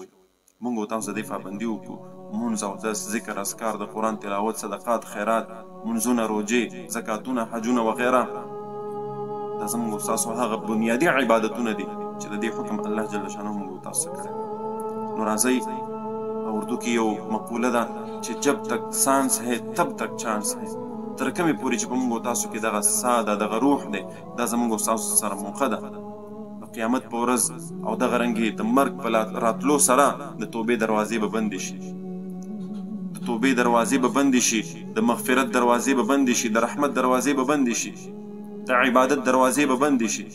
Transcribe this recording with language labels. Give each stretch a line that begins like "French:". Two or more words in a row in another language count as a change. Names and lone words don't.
Pashto: مونږ به تاسو د دې پابندي وکړو. مونځ او دس، ذکر، اذکار، د قرآن تلاوت، صدقات، خیرات، منځونه، روجې، زکاتونه، حجونه وغیره. دا زموږ او ستاسو هغه بنیادي عبادتونه دي چې د دې حکم الله جل شانه مونږ تاسو ته کړی. نو راځئ، اردو کې یو مقوله ده چې
Urdu: جب تک سانس ہے تب تک چانس ہے.
Pashto: تر کومې پورې چې په مونږ او تاسو کې دغه ساه ده، دغه روح دی، دا زموږ او ستاسو سره موخه ده. د قیامت په ورځ او دغه رنګې د مرګ په راتلو سره د توبې دروازې به بندې شي، د توبې دروازې به بندې شي، د مغفرت دروازې به بندې شي، د رحمت دروازې به بندې شي، د عبادت دروازې به بندې شي.